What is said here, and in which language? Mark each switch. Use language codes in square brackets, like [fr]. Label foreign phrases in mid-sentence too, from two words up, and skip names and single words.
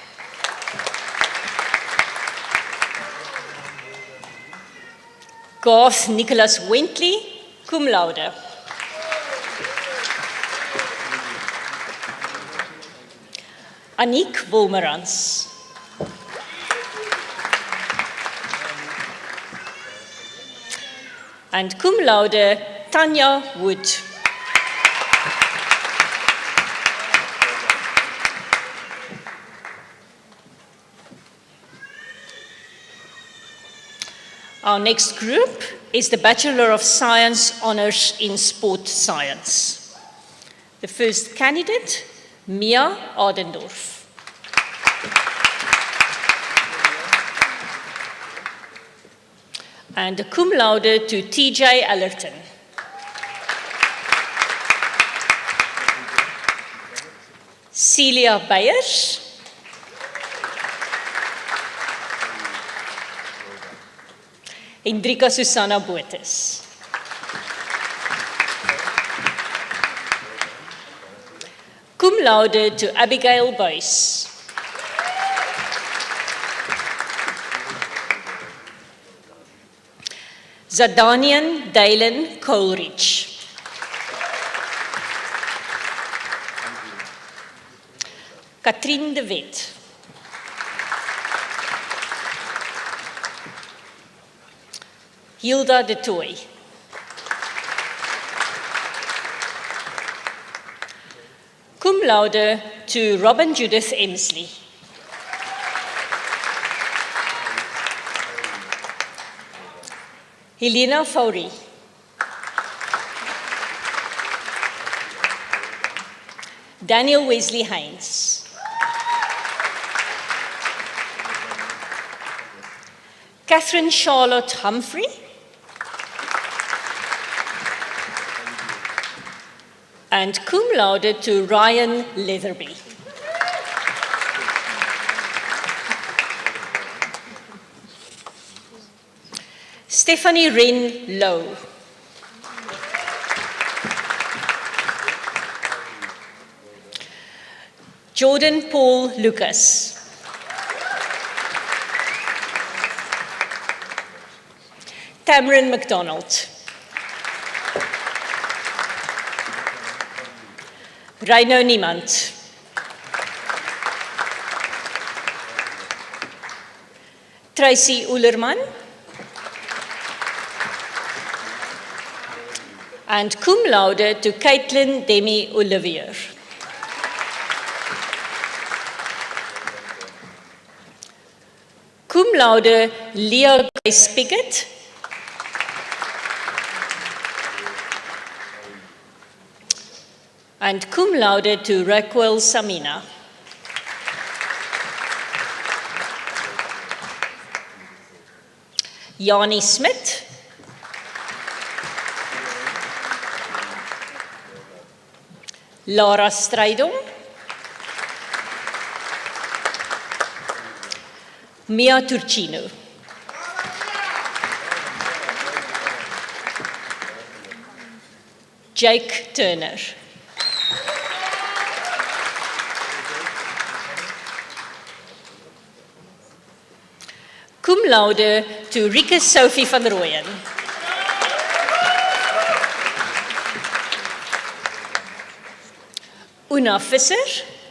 [en] Garth Nicholas Wentley, cum laude. Aniek Wolmerans. And cum laude, Tanya Wood. Our next group is the Bachelor of Science Honours in Sport Science. The first candidate, Mia Ardendorf. And a cum laude to TJ Allerton. Celia Beyers. Hendrika Susanna Botes. Cum laude to Abigail Boyce. Zadanian Dalen Coleridge. Katrien de Wet. Hilda de Tooy. Cum laude to Robin Judith Emsley. Helena Fourie. Daniel Wesley Haynes. Catherine Charlotte Humphrey. And cum laude to Ryan Leatherby. Stephanie Wren Lowe. Jordan Paul Lucas. Cameron McDonald. [af] Ry nou niemand. Tracy Oelerman. [en] And cum laude to Caitlin Demi Olivier. Cum laude Leah Grace Pickett. And cum laude to Raquel Samina. Jani Smit. Lara Strydom. Mia Turcino. Jake Turner. Cum laude to Rika Sophie van Rooyen. Una Visser.